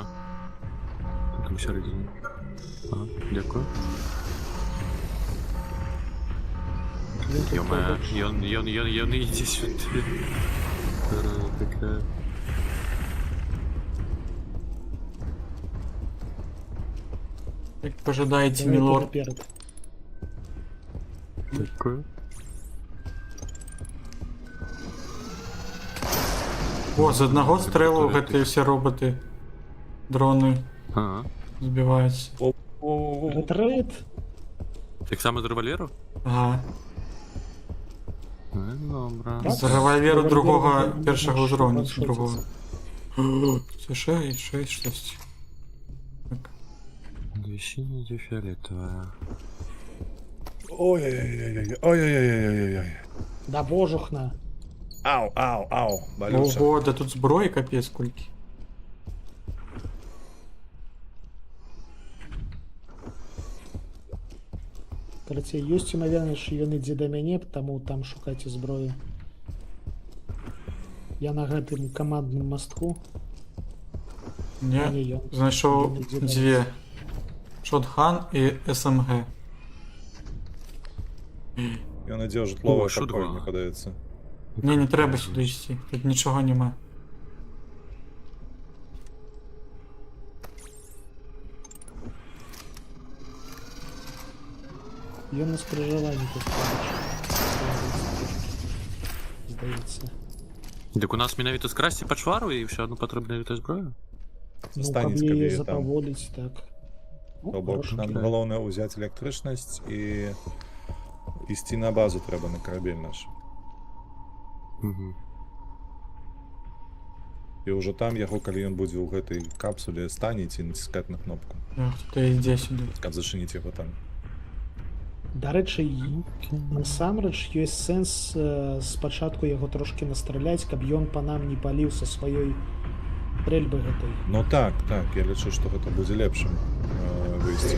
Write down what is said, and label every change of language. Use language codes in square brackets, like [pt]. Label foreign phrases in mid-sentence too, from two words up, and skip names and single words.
[uk] Там усередине. Ага, дякую. [be] Ён тут [ru] Ё-моё, [be] побач. ён ідзе сюди. Такая. [uk] Як пожадаєте, Давай мілорд. наперед. Дякую. О, з одного стрелу гэты все роботи, дрони Ага. збиваються. О, Ретрит. Так само з револьверу? Ага. Добре. Так. З револьверу другого, першого можеш уровня, ваншотитися. другого. Це ще щось. Так. [ru] Две синие, фиолетовая. ой-ой-ой-ой-ой-ой-ой-ой-ой. [be] Да божухна. Ау, ау, ау, Балюша. [uk] Ого, да тут зброї капець скільки. [be] Карацей, ёсць імавернасць, што ён ідзе да мяне, таму там шукайце зброю. Я на гэтым камандным мастку. Не, ён. [uk] знайшов [be] Ён ідзе [uk] дві. Шотган і СМГ. [be] Ён ідзе ў жытловае [ru] О, шутка. [be] пакой, мне падаецца. [uk] Ні, не треба сюди йти, тут нічого нема. [be] Ён на скрыжаванні тут здаецца. Так у нас менавіта скрасці пачвару і ўсё адно патрэбна гэтая зброя? Ну, Станець, каб калі яе там. запаволіць, так. То бок нам галоўнае ўзяць электрычнасць і ісці на базу трэба на карабель наш. Угу. І ўжо там яго, калі ён будзе ў гэтай капсуле, станеце і націскаць на кнопку, [uk] Ах, ти йде сюди. [be] каб зачыніць яго там. Дарэчы, насамрэч ёсць сэнс спачатку яго трошкі настраляць, каб ён па нам не паліў са сваёй стрэльбы гэтай. Ну так, так, я лічу, што гэта будзе лепшым выйсцем.